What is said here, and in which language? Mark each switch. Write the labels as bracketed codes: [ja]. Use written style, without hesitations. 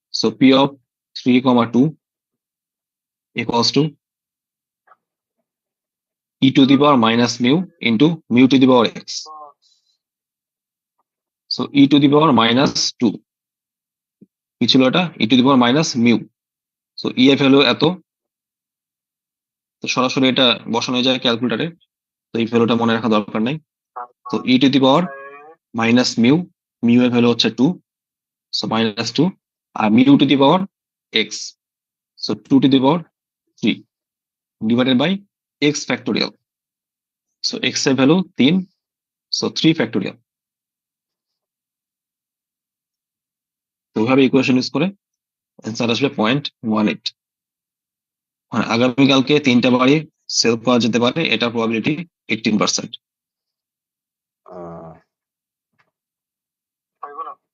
[en] So P of 3 comma 2 equals to e to the power minus mu into mu to the power x. So e to the power minus 2 [bn] কি ছিল এটা? [en] e to the power minus mu. [bn] So e এর value এত, তো সরাসরি এটা বসানো যায় ক্যালকুলেটরে, তো এই ভ্যালুটা মনে রাখা দরকার নাই। [en] তো e to the power minus mu, [bn] mu এর ভ্যালু হচ্ছে [en] 2, so minus 2, আর mu to the power x, so 2 to the power 3 divided by x factorial. [bn] So x এর ভ্যালু 3, [en] so 3 factorial. [bn] তো ওইভাবে ইকুয়েশন ইউজ করে answer আসবে 0.18। মানে আগামীকালকে 3টা বাড়ি সেল করা যেতে পারে, এটা প্রবাবিলিটি 18%। হইব না